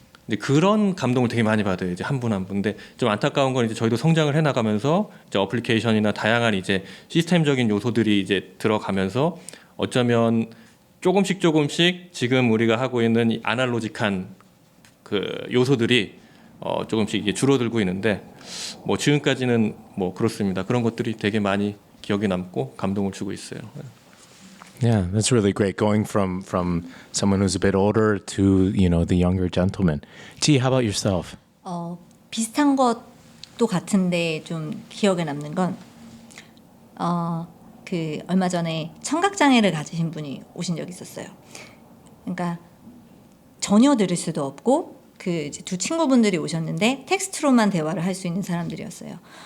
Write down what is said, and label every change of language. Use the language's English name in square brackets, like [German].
[Korean] 이제 그런 감동을 되게 많이 받아요. 이제 한 분 한 분. 근데 좀 안타까운 건 이제 저희도 성장을 해나가면서 이제 어플리케이션이나 다양한 이제 시스템적인 요소들이 이제 들어가면서 어쩌면 조금씩 지금 우리가 하고 있는 이 아날로직한 그 요소들이 조금씩 이게 줄어들고 있는데 뭐 지금까지는 뭐 그렇습니다. 그런 것들이 되게 많이 기억에 남고 감동을 주고 있어요. [English] Yeah, that's really great. Going from someone who's a bit older to the younger gentleman. Ji, how about yourself? [Korean] 비슷한 것도 같은데 좀 기억에 남는 건 그 얼마 전에 청각 장애를 가지신 분이 오신 적이 있었어요. 그러니까 전혀 들을 수도 없고 그 이제 두 친구분들이 오셨는데 텍스트로만 대화를 할 수 있는 사람들이었어요.